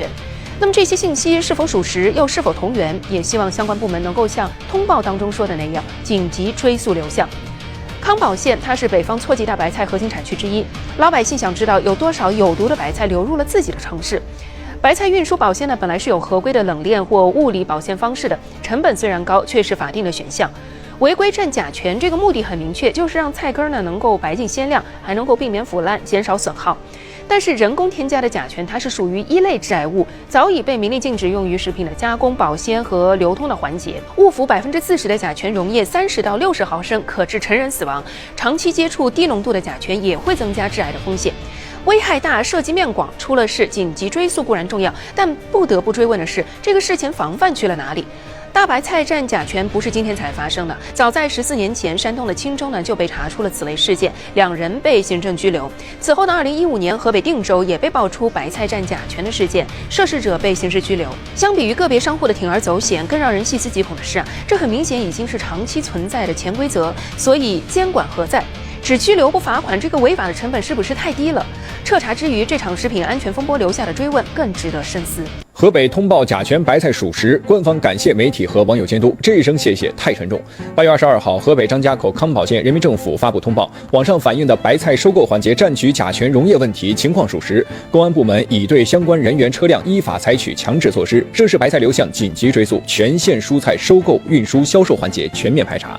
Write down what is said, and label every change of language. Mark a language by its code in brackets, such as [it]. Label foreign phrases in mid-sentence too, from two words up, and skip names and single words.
[zh] 那麼這些信息是否屬實，又是否同源？也希望相關部門能夠像通報當中說的那樣，緊急追溯流向。康保縣它是北方错季大白菜核心產區之一，老百姓想知道有多少有毒的白菜流入了自己的城市。白菜運輸保鮮呢，本來是有合規的冷鏈或物理保鮮方式的，成本雖然高，卻是法定的選項。違規占甲醛這個目的很明確，就是讓菜根呢能夠白淨鮮亮，還能夠避免腐爛，減少損耗。但是人工添加的甲醛，它是屬於一類致癌物，早已被明令禁止用於食品的加工、保鮮和流通的環節。誤服40%的甲醛溶液30到60毫升，可致成人死亡。長期接觸低濃度的甲醛也會增加致癌的風險。危害大，涉及面廣，出了事緊急追溯固然重要，但不得不追問的是，這個事前防範去了哪裡？大白菜占甲醛不是今天才發生的，早在14年前，山東的青州呢就被查出了此類事件，2人被行政拘留。此後的2015年，河北定州也被爆出白菜占甲醛的事件，涉事者被刑事拘留。相比於個別商戶的鋌而走險，更讓人細思極恐的是這很明顯已經是長期存在的潛規則，所以監管何在？只拘留不罰款，這個違法的成本是不是太低了？徹查之餘，這場食品安全風波留下的追問更值得深思。河北通報甲醛白菜屬實，官方感謝媒體和網友監督，這一聲謝謝太沉重。8月22號，河北張家口康保縣人民政府發布通報，網上反映的白菜收購環節占取甲醛溶液問題情況屬實，公安部門已對相關人員車輛依法採取強制措施，涉事白菜流向緊急追溯，全縣蔬菜收購、運輸、銷售環節全面排查。